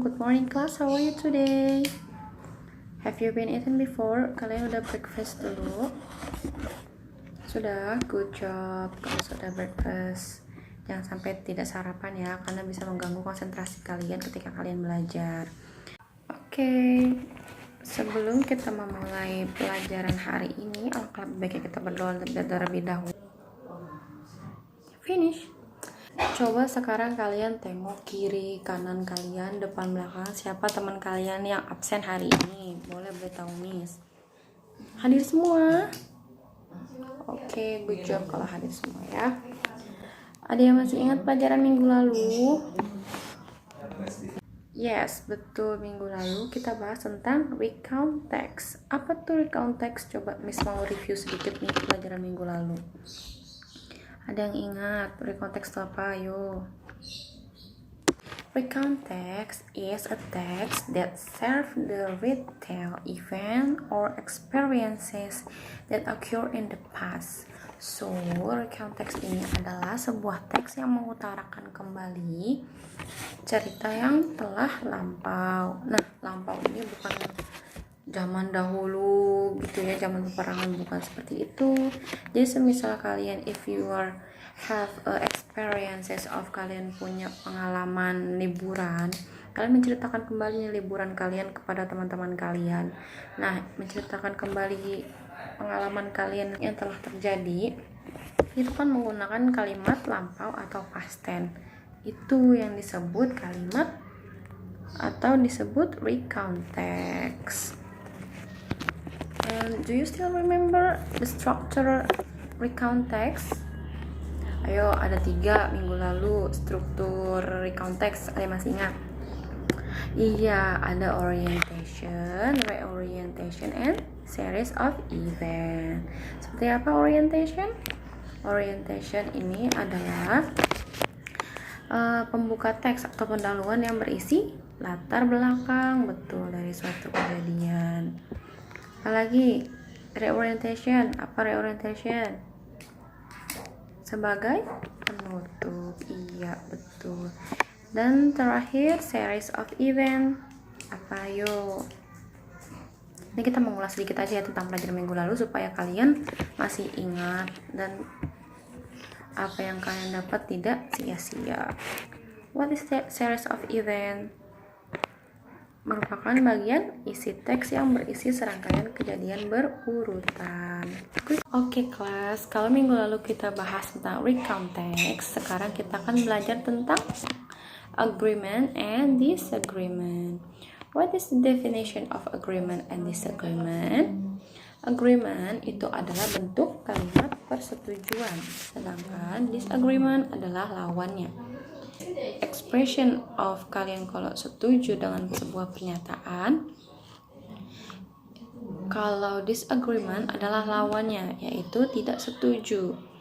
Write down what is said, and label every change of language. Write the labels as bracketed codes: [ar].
[en] Good morning class, how are you today? Have you been eaten before? [id] Kalian udah breakfast dulu? Sudah, [en] good job. [id] Kalau sudah breakfast, jangan sampai tidak sarapan ya, karena bisa mengganggu konsentrasi kalian ketika kalian belajar. Oke, sebelum kita memulai pelajaran hari ini, alangkah lebih baiknya kita berdoa terlebih dahulu. Finish. Coba sekarang kalian tengok kiri, kanan kalian, depan, belakang. Siapa teman kalian yang absen hari ini? Boleh beritahu Miss. Hadir semua? Oke, [en] good job [id] kalau hadir semua ya. Ada yang masih ingat pelajaran minggu lalu? Yes, betul. Minggu lalu kita bahas tentang recount text. Apa tuh recount text? Coba Miss mau review sedikit nih pelajaran minggu lalu. Ada yang ingat recount text itu apa? Ayo. [en] Recount text is a text that serves the retell event or experiences that occur in the past. [id] So, recount text ini adalah sebuah teks yang mengutarakan kembali cerita yang telah lampau. Nah, lampau ini bukan zaman dahulu gitu ya, zaman peperangan, bukan seperti itu. Jadi semisal kalian [en] have experiences of, [id] kalian punya pengalaman liburan, kalian menceritakan kembali liburan kalian kepada teman-teman kalian. Nah, menceritakan kembali pengalaman kalian yang telah terjadi itu kan menggunakan kalimat lampau atau past tense. Itu yang disebut kalimat atau disebut recount text. [en] And do you still remember the structure recount text? [id] Ayo, ada 3 minggu lalu struktur recount text. Ada yang masih ingat? Iya, ada orientation, reorientation, and series of event. Seperti apa orientation? Orientation ini adalah pembuka teks atau pendahuluan yang berisi latar belakang betul dari suatu kejadian. Apalagi reorientation. Apa reorientation? Sebagai penutup. Iya, betul. Dan terakhir series of event. Apa yuk? Ini kita mengulas sedikit aja ya tentang pelajaran minggu lalu supaya kalian masih ingat dan apa yang kalian dapat tidak sia-sia. [en] What is that series of event? [id] Merupakan bagian isi teks yang berisi serangkaian kejadian berurutan. Oke kelas, kalau minggu lalu kita bahas tentang recount text, sekarang kita akan belajar tentang agreement and disagreement. [en] What is the definition of agreement and disagreement? [id] Agreement itu adalah bentuk kalimat persetujuan, sedangkan disagreement adalah lawannya. [en] Expression of [id] kalian kalau setuju dengan sebuah pernyataan, kalau disagreement adalah lawannya, yaitu tidak setuju.